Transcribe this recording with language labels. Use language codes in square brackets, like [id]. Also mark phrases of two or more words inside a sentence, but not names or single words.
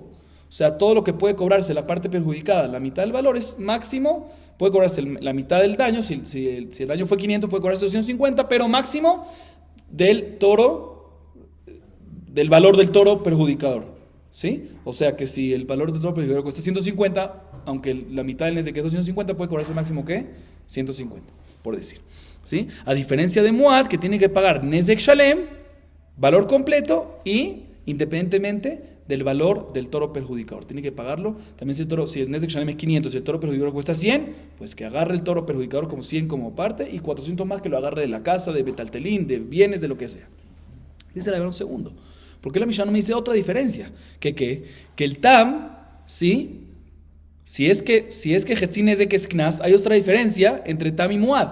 [es] O sea, todo lo que puede cobrarse la parte perjudicada, la mitad del valor es máximo, puede cobrarse la mitad del daño, si el daño fue 500 puede cobrarse 250, pero máximo del valor del toro perjudicador, ¿sí? O sea que si el valor del toro perjudicador cuesta 150, aunque la mitad del nezek es 250, puede cobrarse máximo ¿qué? 150, por decir, ¿sí? A diferencia de Muad, que tiene que pagar [he] נזק שלם, [es] valor completo y independientemente del valor del toro perjudicador. Tiene que pagarlo. También si el [he] נזק שלם [es] es 500 y el toro perjudicador cuesta 100, pues que agarre el toro perjudicador como 100 como parte y 400 más que lo agarre de la casa, de betaltelín, de bienes, de lo que sea. Dice la verdad un segundo. ¿Por qué la Mishnah no me dice otra diferencia? Que el tam, ¿sí? Si es que [he] חצי נזק [es] es Knas, hay otra diferencia entre tam y Muad.